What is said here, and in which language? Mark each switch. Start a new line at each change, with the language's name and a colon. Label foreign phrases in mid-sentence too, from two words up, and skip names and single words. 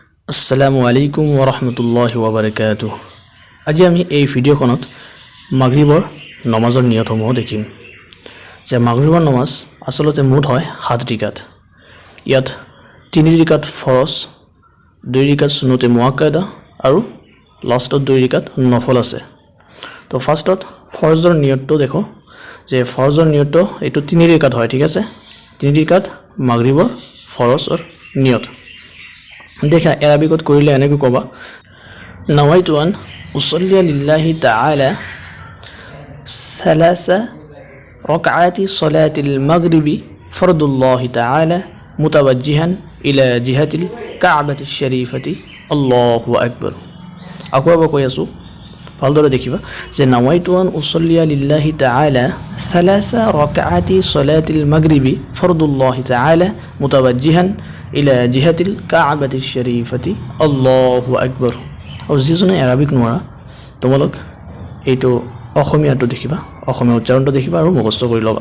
Arabic: السلام عليكم ورحمة الله وبركاته.
Assamese: আজি আমি এই ভিডিঅ'খনত মাগৰিবৰ নমাজৰ নিয়মসমূহ দেখিম। যে মাগৰিবৰ নমাজ আসলতে মুঠ হয় 7 ৰিকাত। ইয়াত 3 ৰিকাত ফৰজ, 2 ৰিকাত সুন্নতে মুআক্কাদা আৰু লাষ্টত 2 ৰিকাত নফল আছে। তো ফাৰ্ষ্টত ফৰজৰ নিয়মটো দেখো যে ফৰজৰ নিয়মটো এইটো 3 ৰিকাত হয়, ঠিক আছে। 3 ৰিকাত মাগৰিবৰ ফৰজৰ নিয়ত দেখা এরাবিকত করিলে এনেকে কবা
Arabic: نويت أن أصلي لله تعالى ثلاث ركعات صلاة المغرب فرض الله تعالى متوجها إلى جهة الكعبة الشريفة الله أكبر.
Assamese: আকবার কই আছো ভালদৰে দেখিবা যে
Arabic: نويت أن أصلي لله تعالى ثلاث ركعات صلاة المغرب فرض الله تعالى متوجها إلى جهة الكعبة الشريفة الله أكبر.
Assamese: আৰু যিজনে আৰবিক নোৱাৰা তোমালোক এইটো অসমীয়াটো দেখিবা, অসমীয়া উচ্চাৰণটো দেখিবা আৰু মুখস্থ কৰি ল'বা।